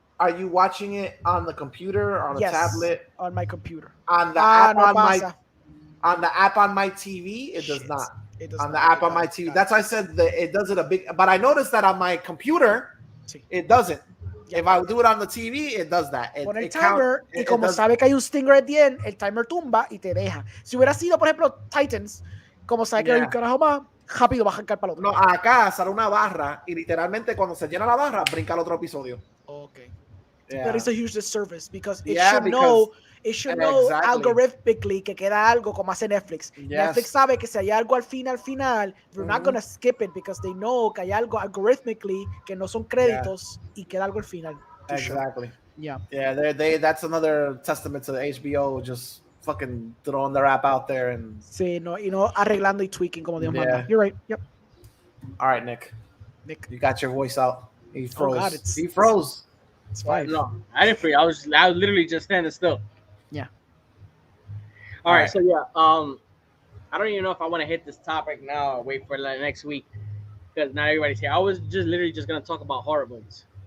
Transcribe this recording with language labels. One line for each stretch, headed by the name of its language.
English: Are you watching it on the computer or on a tablet? On my computer. On the app on the app on my TV, it does not. It does on not. The app on my TV. That's why I said that it does it a big. But I noticed that on my computer, it doesn't. If I do it on the TV, it does that.
Spanish: Pon el timer y como sabe que hay un stinger
English: at the end,
Spanish: el timer tumba y te deja. Si hubiera sido, por ejemplo, Titans, como sabe que hay un carajo más, rápido va a arrancar para el otro. No, acá sale una barra y literalmente cuando se llena la barra, brinca al otro episodio.
English: Okay. Yeah. That is a huge disservice because it should know algorithmically
Spanish: que queda algo como hace Netflix.
English: Yes.
Spanish: Netflix sabe que si hay algo al final,
English: they're not gonna skip it because they know
Spanish: que hay algo algorithmically que no son créditos y queda algo al final.
English: Exactly. Yeah. Yeah, that's another testament to the HBO just fucking throwing their app out there and
Spanish: sí, no, y no arreglando y tweaking como Dios manda.
English: You're right. Yep. All right, Nick, you got your voice out. He froze. Oh God, he froze. It's fine. No, I didn't freeze. I was literally just standing still. Yeah. All right. So yeah, I don't even know if I want to hit this topic now or wait for like next week because not everybody's here. I was just literally just gonna talk about horror movies.